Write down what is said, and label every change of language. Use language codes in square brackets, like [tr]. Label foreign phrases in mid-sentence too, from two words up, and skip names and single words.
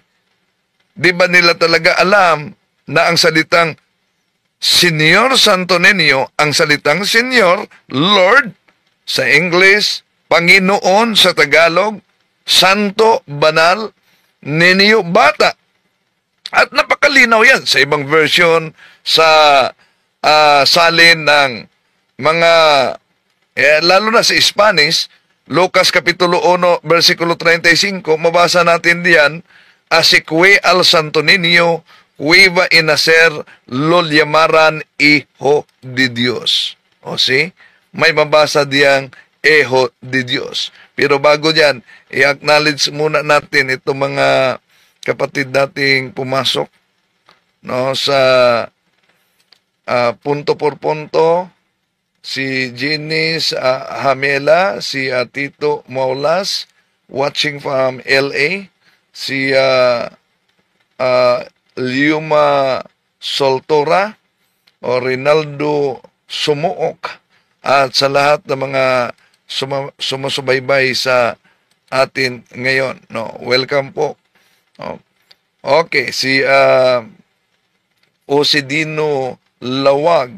[tl] Di ba nila talaga alam na ang salitang Señor Santo Niño, ang salitang Señor, Lord, sa English, Panginoon sa Tagalog, Santo, Banal, Niño, Bata. At napakalinaw yan sa ibang version sa salin ng mga, lalo na sa Spanish, Lucas Kapitulo 1, versikulo 35, mabasa natin diyan, [es] así que al Santo Niño, iba a nacer, lo llamaran Hijo de Dios. [tl] O si, may mabasa diyang [es] Hijo de Dios. [tl] Pero bago yan, i-acknowledge muna natin itong mga kapatid nating pumasok, no, sa [es] punto por punto, [tl] si Jenis Hamela, si Tito Maulas, [en] watching from LA, [tl] si Liuma Soltora, o Rinaldo Sumuok, at sa lahat ng mga sumusubaybay sa atin ngayon. No, welcome po. Okay, si Osidino Lawag.